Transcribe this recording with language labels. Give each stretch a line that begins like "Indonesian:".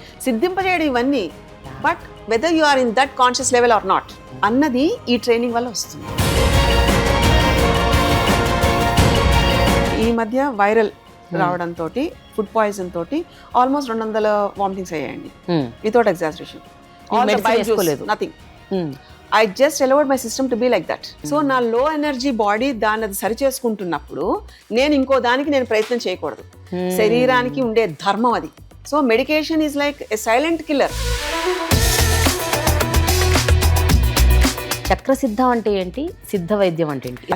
Telugu: సిద్ధింపజేయడం ఇవన్నీ,
English: but whether you are in that conscious level or not
Telugu: అన్నది ఈ training వల్ల వస్తుంది. ఈ మధ్య వైరల్ రావడంతో ఫుడ్ పాయిజన్ తోటి ఆల్మోస్ట్ 200 వామిటింగ్స్ అయ్యాయండి,
English: Without exaggeration. Nothing. I just allowed my system to be like that.
Telugu: So నా లో ఎనర్జీ బాడీ దాన్ని అది సరి చేసుకుంటున్నప్పుడు నేను ఇంకో దానికి నేను ప్రయత్నం చేయకూడదు. శరీరానికి ఉండే ధర్మం అది.
English: So medication is like a silent killer.
Telugu: Chakrasiddha అంటే ఏంటి, సిద్ధ వైద్యం అంటే ఏంటి?